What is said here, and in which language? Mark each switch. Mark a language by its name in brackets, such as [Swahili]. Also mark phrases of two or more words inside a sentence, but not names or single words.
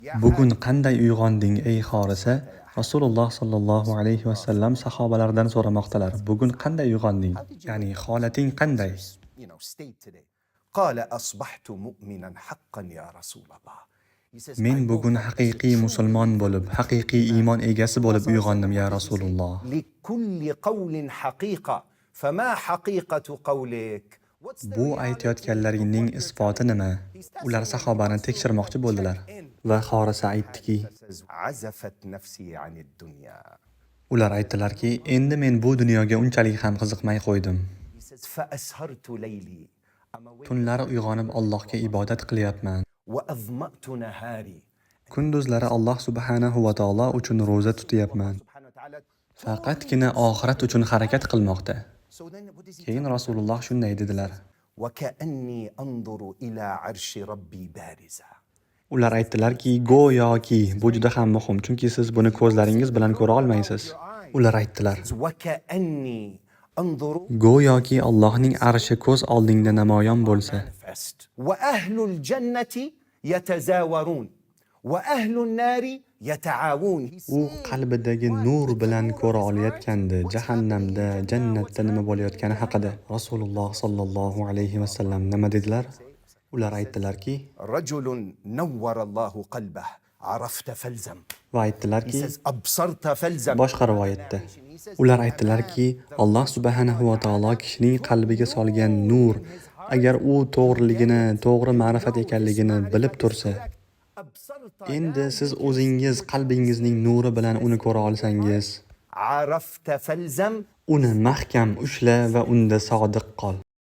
[Uzbek] Bugun qanday uyg'onding ey Xorisa? Rasululloh [Arabic] صلى الله عليه وسلم [Uzbek] sahobalardan so'ramoqdalar. Bugun qanday uyg'onding? Ya'ni holating qanday? [Arabic] قال أصبحت مؤمنا حقا يا رسول الله. [Uzbek] Men bugun haqiqiy musulmon bo'lib, haqiqiy iymon egasi bo'lib uyg'ondim [Arabic] يا رسول الله. لكل قول حقيقة فما حقيقة قولك؟ [Uzbek] Bu aytayotganlaringning isboti nima? Ular sahobani tekshirmoqchi bo'ldilar va Xorisa aytdiki, [Arabic] عزفت نفسي عن الدنيا. [Uzbek] ular aytdilarki, endi men bu dunyoga unchalik ham qiziqmay qo'ydim. [Arabic] فأسهرت ليلي [Uzbek] Tunlari uyg'onib Allohga ibodat qilyapman. [Arabic] وأظمأت نهاري. [Uzbek] Kunduzlari Alloh [Arabic] سبحانه وتعالى [Uzbek] uchun roza tutyapman. Faqatgina oxirat uchun harakat qilmoqda. Keyin Rasululloh shunday dedilar. [Arabic] وكأني أنظر إلى عرش ربي بارزة. [Uzbek] Ular aytdilarki, go'yoki bu juda ham muhim, chunki siz buni ko'zlaringiz bilan ko'ra olmaysiz. Ular aytdilar, [Arabic] وكأني أنظر [Uzbek] go'yoki Allohning arshi ko'z oldingda namoyon bo'lsa. [Arabic] وأهل الجنة يتزاورون وأهل النار يتعاون. [Uzbek] U qalbidagi nur bilan ko'ra olayotgandi, jahannamda, jannatda nima bo'layotgani haqida. Rasululloh [Arabic] صلى الله عليه وسلم [Uzbek] nima dedilar? Ular aytdilarki, [Arabic] رجل نور الله قلبه عرفت فلزم. [Uzbek] va aytdilarki, [Arabic] أبصرت فلزم. [Uzbek] boshqa rivoyatda ular aytdilarki, Alloh [Arabic] سبحانه وتعالى [Uzbek] kishining qalbiga solgan nur, agar u to'g'riligini, to'g'ri ma'rifat ekanligini bilib tursa, endi siz o'zingiz qalbingizning nuri bilan uni ko'ra olsangiz, [Arabic] عرفت فلزم. [Uzbek] uni mahkam ushla va unda sodiq qol.